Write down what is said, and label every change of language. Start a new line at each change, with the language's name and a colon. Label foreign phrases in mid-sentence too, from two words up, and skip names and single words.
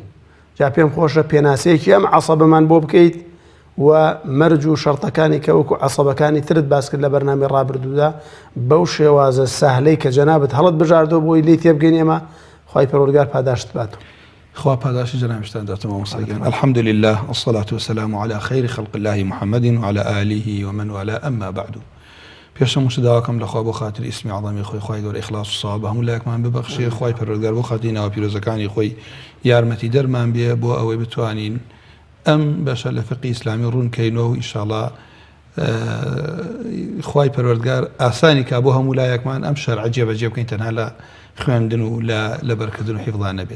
Central Kurdish: جا پێم خۆشە پێناسەیەکی ئەم عەسەبەمان بۆ بکەیت و مەرج و شەرتەکانی کە وەکو عەسەبەکانی ترت باس کرد لە بەرنامەی ڕابردوودا بەو شێوازە ساهلەی کە جەنابت هەڵت بژاردەوە بۆی لێی تێبگەین ئێمە. خوای پەروەردگار پاداشت باتەوە. خوا پاداشی جەنابشتان داتەوە مۆسەگیان.
Arabic: الحمد لله والصلاة والسلام على خير خلق الله محمد وعلى آله ومن والاه أما بعد.
Central Kurdish: پێشەم وشە داواکەم لەخوا بۆ خاتر ئیسمی عەظەمی خۆی خوای گەورە ئیخلاص و ساواب هەموو لایەکمان ببەخشێ. خوای پەروەردگار بۆ خاتری ناوە پیرۆزەکانی خۆی یارمەتی دەرمان بێ بۆ ئەوەی بتوانین ئەم بەشە لە فقی ئیسلامی ڕوونکەینەوە و ئینشاءڵڵا خوای پەروەردگار ئاسانی کا بۆ هەموو لایەکمان ئەم شەرعە جێبەجێ بکەین، تەنها لە خوێندن و لە بەرکردن و حیفڵان نەبێت.